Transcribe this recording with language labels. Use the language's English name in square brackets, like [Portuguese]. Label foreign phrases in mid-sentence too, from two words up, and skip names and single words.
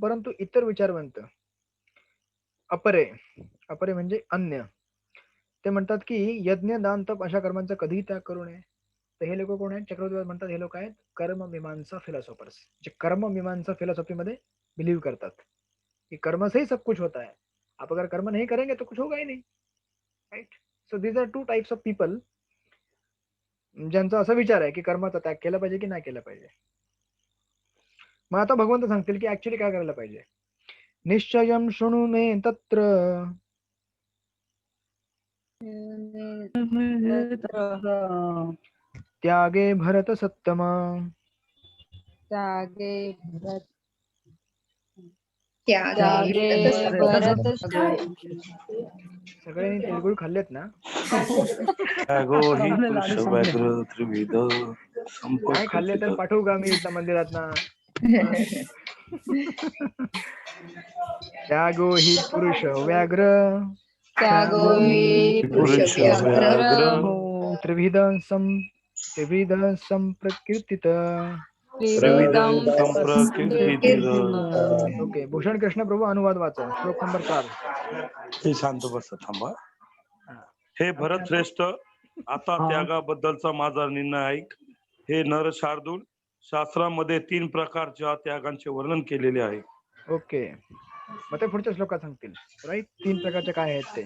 [Marathi] परंतु इतर विचारवंत, अपरे, अपरे म्हणजे अन्य, ते म्हणतात की यज्ञ दान तप अशा कर्मांचा कधीही त्याग करू नये. तर हे लोक कोण आहेत? चक्रवर्ती म्हणतात हे लोक आहेत कर्म मीमांसा फिलॉसॉफर्स, जे कर्म मीमांसा फिलॉसॉफीमध्ये बिलीव्ह करतात कि [Hindi] कर्म से ही सब कुछ होता है, आप अगर कर्म नहीं करेंगे तो कुछ होगा ही नहीं, [Marathi] राइट? [English] so these are two types of people [Marathi] ज्यांचा असा विचार आहे की कर्माचा त्याग केला पाहिजे की नाही केला पाहिजे. मग आता भगवंत सांगतील की ऍक्च्युली काय करायला पाहिजे. [Sanskrit] निश्चयम शृणु मे तत्र त्यागे भरत सत्तम. त्यागे त्यागे भरत [Marathi] सगळ्यांनी तिळगुळ खाल्लेत ना? [Sanskrit] त्यागो हि पुरुष व्याघ्र त्रिविध [Marathi] नाही खाल्ले तर पाठवू का मी इथं मंदिरात ना? [Sanskrit] त्यागो हि पुरुष व्याघ्र त्यागो हि पुरुष व्याघ्र त्रिविध संप्रकीर्तित. त्रिविधं संप्रकीर्तित. [Marathi] ओके, भूषण कृष्ण प्रभू अनुवाद वाचा, श्लोक नंबर 4. हे शांत बस थांबा. हे भरत श्रेष्ठ, आता त्यागाबद्दलचा माझा निर्णय ऐक. हे नर शार्दूल, शास्त्रामध्ये 3 प्रकारच्या त्यागांचे वर्णन केलेले आहे. ओके, मग ते पुढच्या श्लोकात सांगतील. राईट, 3 प्रकारचे काय आहेत ते.